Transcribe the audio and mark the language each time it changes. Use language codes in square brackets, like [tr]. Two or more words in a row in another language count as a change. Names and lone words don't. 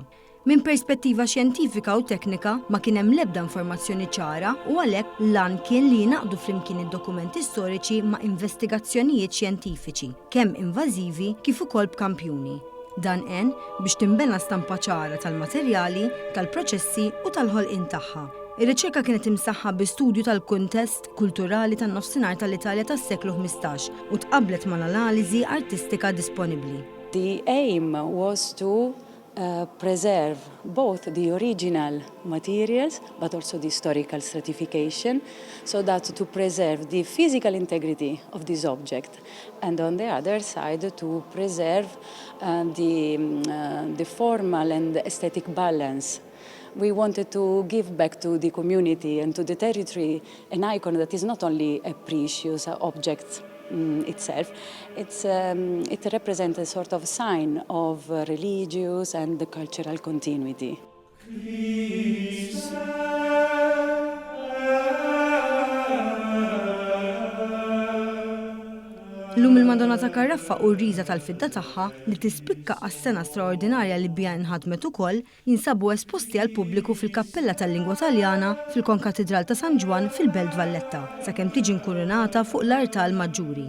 [mt] Min perspettiva xjentifika u teknika ma kien hemm l-ebda informazzjoni ċara u għalhekk lan kien li jingħaqdu flimkien id-dokumenti storiċi ma' investigazzjonijiet xjentifiċi, kemm invażivi kif ukoll b'kampjuni. Dan għen biex timbena stampa ċara tal-materjali, tal-proċessi u tal-ħolqien tagħha. Ir-riċerka kienet imsaħħa bi studju tal-kuntest kulturali tan-nofsinhar tal-Italja tas-seklu 15 u tqabblet mal-analiżi artistika disponibbli. [en] The aim was to preserve both the original materials but also the historical stratification, so that to preserve the physical integrity of this object and on the other side to preserve the formal and aesthetic balance. We wanted to give back to the community and to the territory an icon that is not only a precious object itself, it represents a sort of sign of religious and cultural continuity. [mt] Lum il-Madonna ta' Caraffa u r-riża tal-fidda tagħha li tispikka għas-sena straordinarja li bija nħadmet ukoll jinsabu esposti għal pubbliku fil-Kappella tal-Lingwa Taljana fil-Konkatedral ta' San Ġwan fil-Belt Valletta, sakemm tiġi nkurunata fuq l-Artal Maġġuri.